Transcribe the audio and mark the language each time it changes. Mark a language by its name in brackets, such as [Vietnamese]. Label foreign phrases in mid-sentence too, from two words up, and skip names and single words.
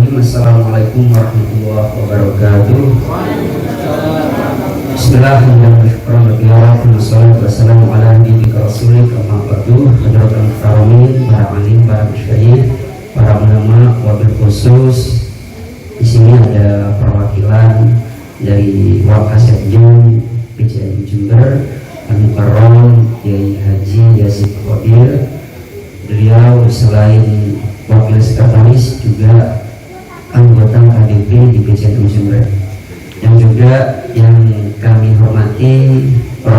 [Arabic] السلام عليكم ورحمة الله وبركاته. بسم الله الرحمن الرحيم. والسلام على نبيك رسولك أما بعد. حاضرين كرام, [Indonesian] para alim, para masyayikh, para ulama, [Arabic] وبالخصوص. [Indonesian] Di sini ada perwakilan dari Wakassekjen PCNU Jember, Al-Mukarram Kiai Haji Yazid Qadir. Beliau selain wakil sekretaris juga anggota KDP di PCNU Jember, yang juga yang kami hormati Prof.